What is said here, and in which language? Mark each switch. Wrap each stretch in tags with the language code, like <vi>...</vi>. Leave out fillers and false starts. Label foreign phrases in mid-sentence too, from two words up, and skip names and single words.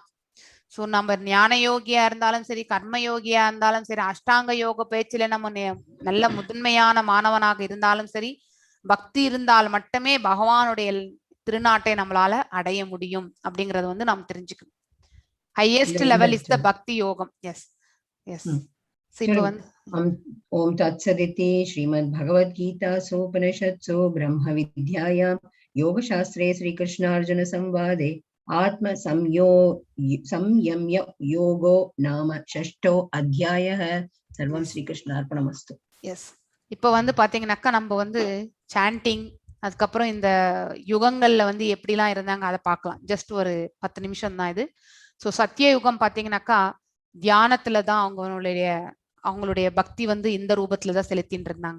<ta>சோ நம்ம ஞான யோகியா இருந்தாலும் சரி, கர்ம யோகியா இருந்தாலும் சரி, அஷ்டாங்க யோக பேச்சில நம்ம நல்ல முதன்மையான மாணவனாக இருந்தாலும் சரி, பக்தி இருந்தால் மட்டுமே பகவானுடைய திருநாட்டை நம்மளால அடைய முடியும் அப்படிங்கறது வந்து நாம் தெரிஞ்சுக்கணும்.</ta> <en>highest level is the</en> <ta>பக்தி யோகம்.</ta> <en>yes yes.</en> <ta>இப்போ வந்து</ta> <sa>ओम तत्सदिति श्रीमद्भगवद्गीतासु उपनिषत्सु ब्रह्म विद्यायां योगशास्त्रे श्रीकृष्णार्जुन संवादे आत्म संयम्य योगो नाम षष्ठो अध्यायः. सर्वं श्रीकृष्णार्पणमस्तु.</sa> <ta>எஸ், இப்போ வந்து பாத்தீங்கன்னாக்கா நம்ம வந்து சாண்டிங் அதுக்கப்புறம் இந்த யுகங்கள்ல வந்து எப்படிலாம் இருந்தாங்க அதை பார்க்கலாம். ஜஸ்ட் ஒரு 10 நிமிஷம் தான் இது. ஸோ சத்திய யுகம் பாத்தீங்கன்னாக்கா தியானத்துலதான் அவங்களுடைய பக்தி வந்து இந்த ரூபத்துலதான் செலுத்தின்னு இருந்தாங்க.</ta>